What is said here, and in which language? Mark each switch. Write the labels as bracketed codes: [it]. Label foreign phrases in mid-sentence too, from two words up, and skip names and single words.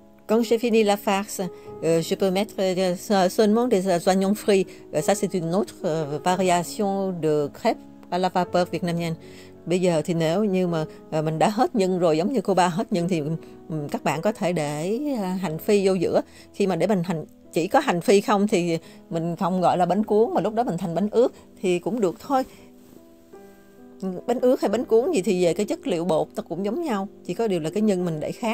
[fr] Quand j'ai fini la farce, je peux mettre seulement des oignons frits. Ça, c'est une autre variation de crêpes à la vapeur vietnamienne. [vi] Bây giờ thì nếu như mà mình đã hết nhân rồi, giống như cô ba hết nhân, thì các bạn có thể để hành phi vô giữa. Khi mà để mình chỉ có hành phi không thì mình không gọi là bánh cuốn, mà lúc đó mình thành bánh ướt thì cũng được thôi. Bánh ướt hay bánh cuốn gì thì về cái chất liệu bột nó cũng giống nhau, chỉ có điều là cái nhân mình để khác.